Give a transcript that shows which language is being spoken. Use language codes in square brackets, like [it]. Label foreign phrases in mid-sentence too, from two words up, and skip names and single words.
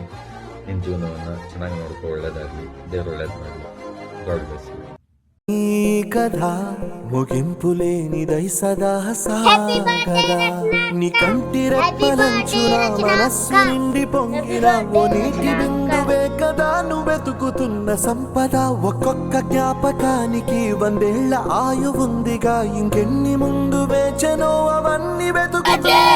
[kn] ನಿನ್ನ ಜೀವನವನ್ನು ಚೆನ್ನಾಗಿ ನೋಡ್ಕೊ, ಒಳ್ಳೇದಾಗಲಿ. ದೇವರು ಒಳ್ಳೇದು ಮಾಡಲಿ. [en] God bless you. [te] ఈ కథా ముగింపులేనిదై సదా సాగద ని కంటిరెప్పలంచున మనస్సు నిండి పొంగిన ఓ నీతి బిందువె కవి నువ్వెదాను వెతుకుతున్న సంపద ఒక్కొక్క జ్ఞాపకానికి వందేళ్ల ఆయు ఉందిగా ఇంకెన్ని ముందు వేచనో అవన్నీ వెతుకుతూ